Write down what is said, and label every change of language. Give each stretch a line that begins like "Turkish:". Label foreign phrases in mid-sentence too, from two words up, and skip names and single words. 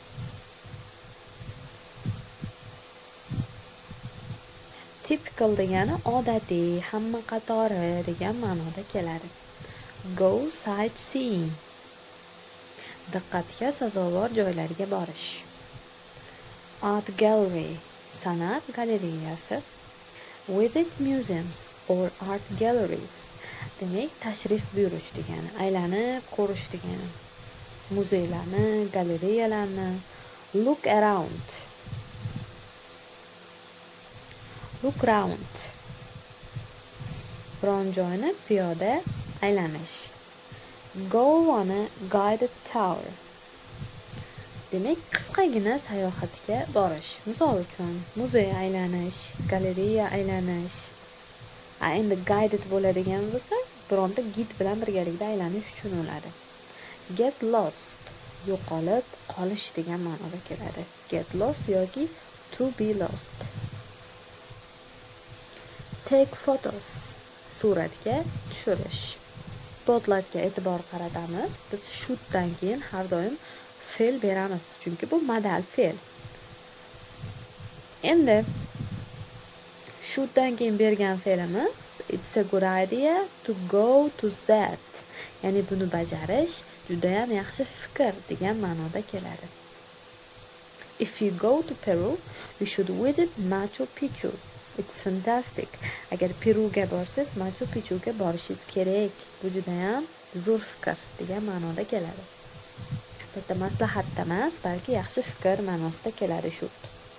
Uzbek: Typical degani odatiy, hamma qatori degan ma'noda keladi.
English: Go sightseeing.
Uzbek: Diqqatga sazovor joylarga borish.
English: Art gallery.
Uzbek: San'at galereyasi.
English: Visit museums or art galleries.
Uzbek: Demak, tashrif buyurish degani, aylanib ko'rish degani. Muzeylarni, galereyalarni.
English: Look around. Look round.
Uzbek: Biron joyni piyoda aylanish.
English: Go on a guided tour.
Uzbek: Demak, qisqagina sayohatga borish. Misol uchun, muzey aylanish, galereya aylanish. Endi guided bo'ladigan bo'lsa, bironta gid bilan birgalikda aylanish uchun bo'ladi.
English: Get lost.
Uzbek: Yo'qolib qolish degan ma'noda keladi.
English: Get lost yoki to be lost. Take photos.
Uzbek: Suratga tushirish. Spotlightga e'tibor qaratamiz. Biz shootdan keyin har doim fe'l beramiz, chunki bu modal fe'l. Endi shootdan keyin bergan fe'limiz
English: it's a good idea to go to that.
Uzbek: Ya'ni buni bajarish juda ham yaxshi fikr degan ma'noda keladi.
English: If you go to Peru, you should visit Machu Picchu. It's fantastic.
Uzbek: Agar Peruga borsangiz, Machu Picchuga borishingiz kerak. Bu juda ham zo'r fikr degan ma'noda keladi. Bitta maslahat emas, balki yaxshi fikr ma'nosida keladi shoot.